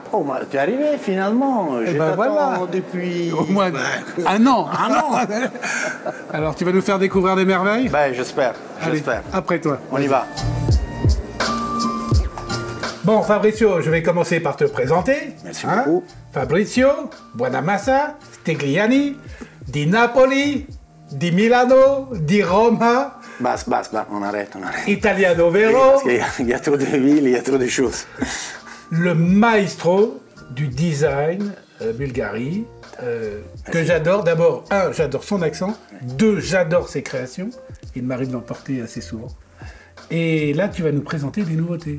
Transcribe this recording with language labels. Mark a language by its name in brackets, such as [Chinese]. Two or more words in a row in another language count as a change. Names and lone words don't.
[French] Oh, tu es arrivé finalement. Je t'attends voilà. depuis... Au moins un an. Un an. Alors, tu vas nous faire découvrir des merveilles? Ben, j'espère. Allez, après toi. On y va. Bon, Fabrizio, je vais commencer par te présenter. Merci beaucoup. [Italian] Fabrizio Buonamassa Stigliani, di Napoli, di Milano, di Roma. Basta, [French] on arrête. [Italian] Italiano vero. [French] Parce qu'il y a trop de villes, il y a trop de choses. Le maestro du design Bulgarie, que j'adore. D'abord, un, j'adore son accent. Deux, j'adore ses créations. Il m'arrive d'en porter assez souvent. Et là, tu vas nous présenter des nouveautés.